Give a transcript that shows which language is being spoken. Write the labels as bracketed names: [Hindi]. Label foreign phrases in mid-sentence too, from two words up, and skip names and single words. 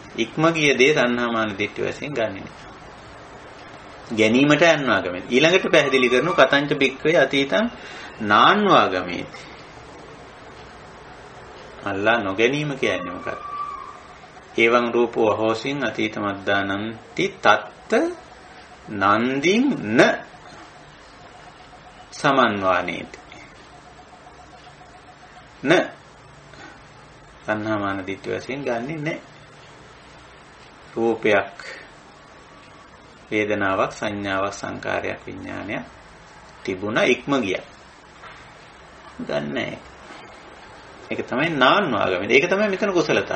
[Sinhala] ඉක්ම ගිය දේ තණ්හාමාන දිට්ඨි වශයෙන් ගන්නෙ නෑ. ගැනීමට අන්වාගමේති. ඊළඟට පැහැදිලි කරනවා [Pali] කතංච බික්කවේ අතීතං නාන්වාගමේති. [Sinhala] අල්ලා නොගැනීම කියන්නේ මොකක්ද? [Pali] ඒවං රූපෝ අහෝසින් අතීත මද්දානන්ති තත්ත නන්දින් න සමන්වානේති. [Sinhala] න තණ්හාමාන දිට්ඨි වශයෙන් ගන්නෙ නැහැ. රූපයක්, වේදනාවක්, සංඥාවක්, සංකාරයක්, විඥානයක් තිබුණා ඉක්ම ගියා. ගන්නෑ. ඒක තමයි නාන්වාගමේ. ඒක තමයි මෙතන කුසලතාව.